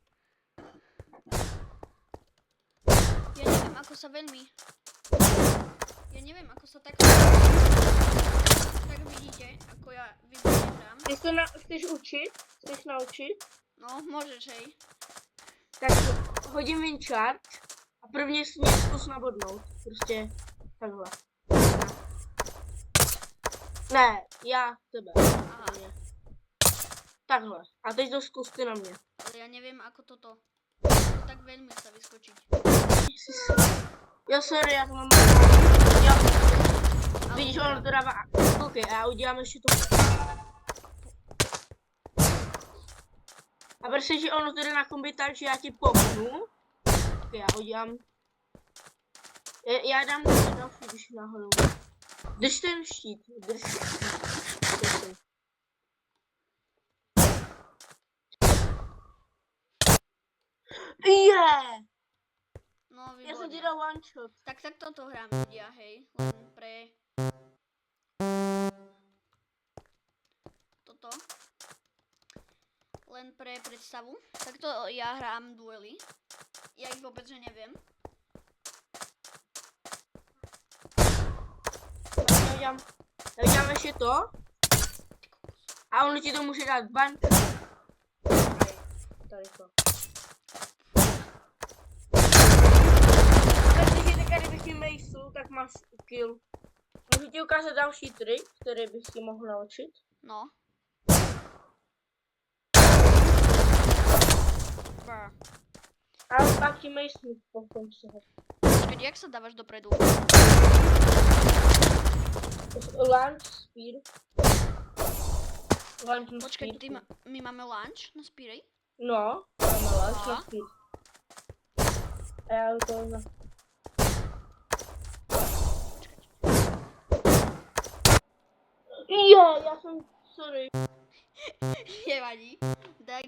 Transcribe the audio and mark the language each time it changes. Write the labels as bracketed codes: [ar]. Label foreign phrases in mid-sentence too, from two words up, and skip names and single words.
[sk] Ja neviem, ako sa veľmi... Ja neviem, ako sa tak... Tak vidíte, ako ja výborne hrám. [cs] Chceš učit? Chceš naučit? [sk] No, môžeš, hej. [cs] Tak hodím win charge a prvně si mě zkus nabodnout. Prostě takhle. Ne, já tebe. Aha, Takhle. A teď to zkus ty na mě. [sk] ale ja neviem, ako toto. Ako tak veľmi sa vyskočiť. [cs] Jo, sorry, já to mám. Jo. Vidíš, ono to dává. OK, a já udělám ještě to. A protože ono to jde na kombi tak, že já ti popnu. OK, já udělám. Já dám další, když náhodou. Drž ten štít, drž ten. Yeah! No, Já jsem ti [sk] výborne. [cs] dal [en] one shot. [sk] Tak toto hrám ľudia, hej. Len pre... Toto. Len pre predstavu. Takto ja hrám duely. Ja ich vôbec že neviem. [cs] Já udělám ještě to. A ono ti to může dát ban. Tady to. Takže teďka kdybych ti mejsl, tak máš kill. Můžu ti ukázat další trik, který bych si mohl naučit. No. Brr. Ale pak ti mejsl potom se ho. [sk] Počkať, jak sa dávaš dopredu? [en] Launch speed. Launch [sk] Počkaj, [en] speed. [sk] my máme lunch na Spirej? [cs] No, máme launch Aha. speed. A já to na... Jo, já jsem, sorry. Nevadí. Tak...